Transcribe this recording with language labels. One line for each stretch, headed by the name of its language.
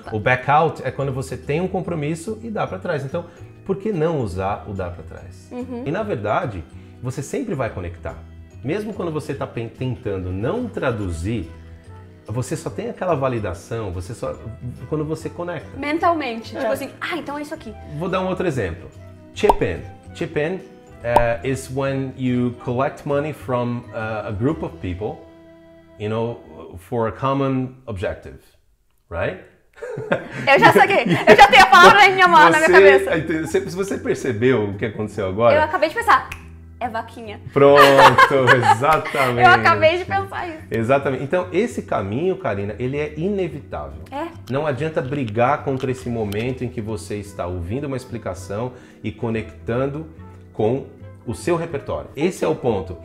Portuguese: O back out é quando você tem um compromisso e dá para trás. Então, por que não usar o dar para trás? Uhum. E, na verdade, você sempre vai conectar. Mesmo quando você está tentando não traduzir, você só tem aquela validação, quando você conecta. Mentalmente. Tipo assim, então é isso aqui. Vou dar um outro exemplo.
English: Chip in. Chip in is when you collect money from a group of people, for a common objective, right?
Portuguese: Eu já saquei. Eu já tenho a palavra na minha mão, na minha cabeça. Se você percebeu o que aconteceu agora? Eu acabei de pensar. é vaquinha. Pronto, exatamente. Eu acabei de pensar isso. Exatamente. Então, esse caminho, Karina, ele é inevitável. Não adianta brigar contra esse momento em que você está ouvindo uma explicação e conectando com o seu repertório. Esse é o ponto.